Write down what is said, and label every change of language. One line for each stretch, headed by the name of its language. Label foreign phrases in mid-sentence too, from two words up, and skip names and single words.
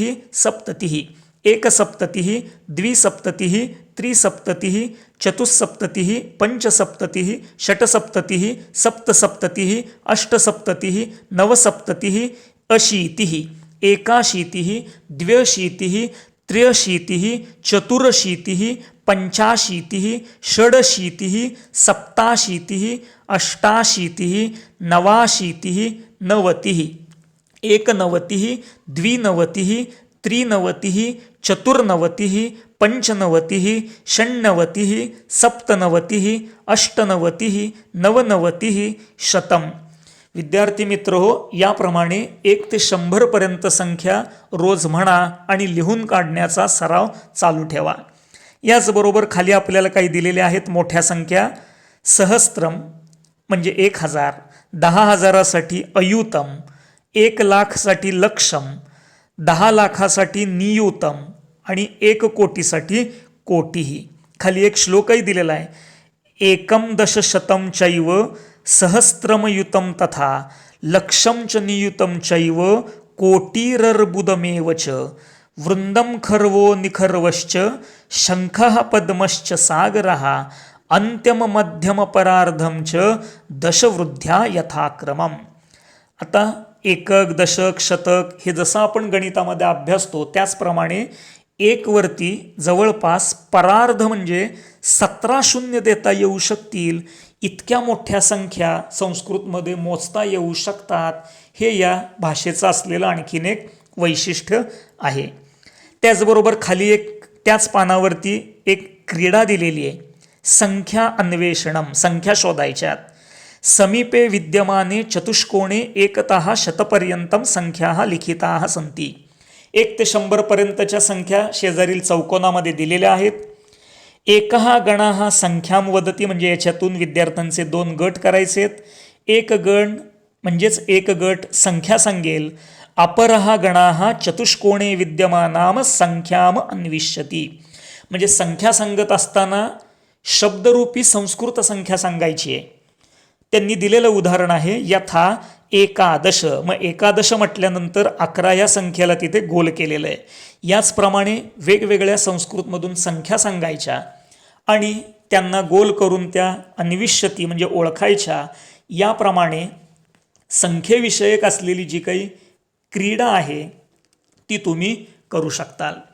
Sanskrit: सप्ततिः एकसप्ततिः द्विसप्ततिः त्रिसप्ततिः चतुस्सप्ततिः पंचसप्ततिः षट्सप्ततिः सप्तसप्ततिः अष्टसप्ततिः नवसप्ततिः अशीतिः एकाशीतिः द्व्यशीतिः त्र्यशीतिः चतुरशीतिः पंचाशीतिः षडशीतिः सप्ताशीतिः अष्टाशीतिः नवाशीतिः नवतिः एकनवतिः द्विनवतिः त्रिनवतिः चतुर्नवतिः पंचनवतिः षण्णवतिः सप्तनवतिः अष्टनवतिः नवनवतिः शतम।
Marathi: विद्यार्थी मित्र हो, याप्रमाणे 1 ते 100 पर्यंत संख्या रोज म्हणा आणि लिहून काढण्याचा सराव चालू ठेवा। याचबरोबर खाली आपल्याला काही दिलेले आहेत मोठ्या संख्या। सहस्त्रम म्हणजे 1000, 10,000साठी अयुतम, 1 लाखसाठी लक्षम, 10 लाखासाठी नियुतम आणि 1 कोटीसाठी कोटीही। खाली एक श्लोकही दिलेला आहे,
Sanskrit: एकम दशशतम चैव सहस्त्रमयुतम तथा लक्षम च नियुतम चैव कोटीरर्बुदमेव च वृंदम खर्वो निखर्वश्च शंखः पद्मश्च सागरः अंत्यम मध्यम परार्धम च दशवृद्ध्या यथाक्रमम।
Marathi: आता एकक दशक शतक हे जसं आपण गणितामध्ये अभ्यासतो त्याचप्रमाणे एक वरती जवळपास परार्ध म्हणजे 17 शून्य देता येऊ शकतील इतक्या मोठ्या संख्या संस्कृतमध्ये मोजता येऊ शकतात, हे या भाषेचं असलेलं आणखीन एक वैशिष्ट्य आहे। त्याचबरोबर खाली एक त्याच पानावरती एक क्रीडा दिलेली आहे,
Sanskrit: संख्या अन्वेषणम,
Marathi: संख्या शोधायच्यात।
Sanskrit: समीपे विद्यमाने चतुष्कोणे एकतः शतपर्यंतम संख्या लिखिता सन्ति।
Marathi: 1 ते 100 पर्यंतच्या संख्या शेजारील चौकोनामध्ये दिलेल्या आहेत।
Sanskrit: एकहा गणः संख्यां वदती
Marathi: म्हणजे याच्यातून विद्यार्थ्यांचे 2 गट करायचेत। एक गण म्हणजेच एक गट संख्या सांगेल,
Sanskrit: अपरहा गणः चतुष्कोणे विद्यमानाम संख्याम अन्विष्यती,
Marathi: म्हणजे संख्या सांगत असताना शब्दरूपी संस्कृत संख्या सांगायची आहे। त्यांनी दिलेलं उदाहरण आहे
Sanskrit: यथा एकादश,
Marathi: मग एकादश म्हटल्यानंतर 11 या संख्येला तिथे गोल केलेलं आहे। याचप्रमाणे वेगवेगळ्या संस्कृतमधून संख्या सांगायच्या आणि त्यांना गोल करून त्या अन्विष्यती म्हणजे ओळखायच्या। याप्रमाणे संख्येविषयक असलेली जी काही क्रीडा आहे ती तुम्ही करू शकताल।